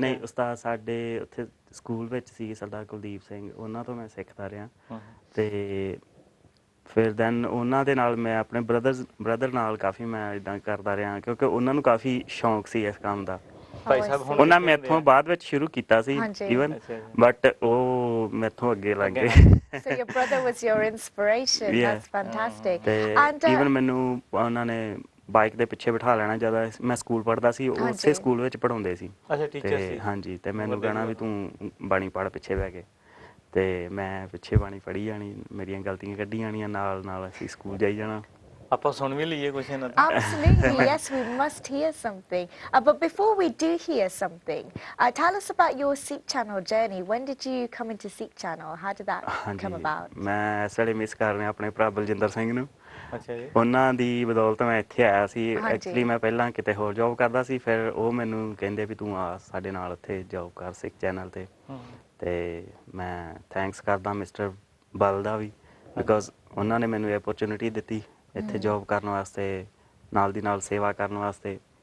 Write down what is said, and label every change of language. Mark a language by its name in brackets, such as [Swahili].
[Punjabi] ਨਹੀਂ, ਉਸਤਾਦ ਸਾਡੇ ਉੱਥੇ ਸਕੂਲ ਵਿੱਚ ਸੀ ਸਰਦਾਰ ਕੁਲਦੀਪ ਸਿੰਘ, ਉਹਨਾਂ ਤੋਂ ਮੈਂ ਸਿੱਖਦਾ ਰਿਹਾ। ਤੇ ਫਿਰ ਦੈਨ ਉਹਨਾਂ ਦੇ ਨਾਲ ਮੈਂ ਆਪਣੇ ਬ੍ਰਦਰ ਨਾਲ ਕਾਫੀ ਮੈਂ ਇੱਦਾਂ ਕਰਦਾ ਰਿਹਾ ਕਿਉਂਕਿ ਉਹਨਾਂ ਨੂੰ ਕਾਫੀ ਸ਼ੌਂਕ ਸੀ ਇਸ ਕੰਮ ਦਾ। ਭਾਈ ਸਾਹਿਬ ਹੁਣ ਉਹਨਾਂ ਮੈਥੋਂ ਬਾਅਦ ਵਿੱਚ ਸ਼ੁਰੂ ਕੀਤਾ ਸੀ ਈਵਨ, ਬਟ ਉਹ ਮੈਥੋਂ ਅੱਗੇ ਲੱਗ ਗਏ। [English] So your brother was your inspiration. That's fantastic. [Punjabi] And even ਮੈਨੂੰ ਉਹਨਾਂ ਨੇ ਬਾਈਕ ਦੇ ਪਿੱਛੇ ਬਿਠਾ ਲੈਣਾ ਜਦੋਂ ਮੈਂ ਸਕੂਲ ਪੜ੍ਹਦਾ ਸੀ, ਉਸੇ ਸਕੂਲ ਵਿੱਚ ਪੜ੍ਹਾਉਂਦੇ ਸੀ। ਅੱਛਾ, ਟੀਚਰ ਸੀ। ਹਾਂਜੀ, ਤੇ ਮੈਨੂੰ ਕਹਿਣਾ ਵੀ ਤੂੰ ਬਾਣੀ ਪੜ੍ਹ ਪਿੱਛੇ ਬਹਿ ਕੇ, ਤੇ ਮੈਂ ਪਿੱਛੇ ਬਾਣੀ ਪੜ੍ਹੀ ਜਾਣੀ, ਮੇਰੀਆਂ ਗਲਤੀਆਂ ਕੱਢੀ ਜਾਣੀਆਂ, ਨਾਲ ਨਾਲ ਅਸੀਂ ਸਕੂਲ ਜਾਈ ਜਾਣਾ। ਆਪਾਂ ਸੁਣ ਵੀ ਲਈਏ ਕੁਛ ਇਹਨਾਂ ਤੋਂ? [English] Absolutely, yes, we must hear something. But before we do hear something, tell us about your Sikh Channel journey. When did you come into Sikh Channel? How did that come about? [Punjabi] ਮੈਂ ਇਸ ਵੇਲੇ miss ਕਰ ਰਿਹਾ ਆਪਣੇ ਭਰਾ ਬਲਜਿੰਦਰ ਸਿੰਘ ਨੂੰ। ਅੱਛਾ ਜੀ। ਉਹਨਾਂ ਦੀ ਬਦੌਲਤ ਮੈਂ ਇੱਥੇ ਆਇਆ ਸੀ। ਐਕਚੁਅਲੀ ਮੈਂ ਪਹਿਲਾਂ ਕਿਤੇ ਹੋਰ ਜੌਬ ਕਰਦਾ ਸੀ, ਫਿਰ ਉਹ ਮੈਨੂੰ ਕਹਿੰਦੇ ਵੀ ਤੂੰ ਆ ਸਾਡੇ ਨਾਲ ਉੱਥੇ ਜੌਬ ਕਰ ਸਿੱਖ ਚੈਨਲ ਤੇ। ਤੇ ਮੈਂ ਥੈਂਕਸ ਕਰਦਾ ਮਿਸਟਰ ਬਲ ਦਾ ਵੀ, ਬਿਕੋਜ਼ ਉਹਨਾਂ ਨੇ ਮੈਨੂੰ ਇਹ ਓਪਰਚੁਨਿਟੀ ਦਿੱਤੀ ਇੱਥੇ ਜੌਬ ਕਰਨ ਵਾਸਤੇ, ਨਾਲ ਦੀ ਨਾਲ ਸੇਵਾ ਕਰਨ ਵਾਸਤੇ।